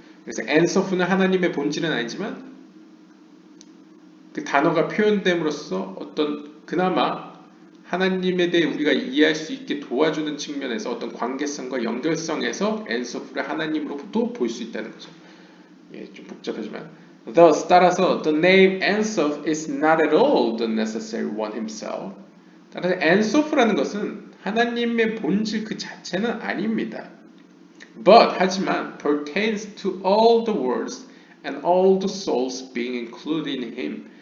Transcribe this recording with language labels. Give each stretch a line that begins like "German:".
Korean: 그래서 엔소프는 하나님의 본질은 아니지만 그 단어가 표현됨으로써 어떤 그나마 하나님에 대해 우리가 이해할 수 있게 도와주는 측면에서 어떤 관계성과 연결성에서 엔소프를 하나님으로부터 볼 수 있다는 거죠. 예, 좀 복잡하지만
English: Thus,
Korean: 따라서
English: the name Ensof is not at all the necessary one himself.
Korean: 따라서 엔소프라는 것은 하나님의 본질 그 자체는 아닙니다.
English: But
Korean: 하지만
English: pertains to all the worlds and all the souls being included in him.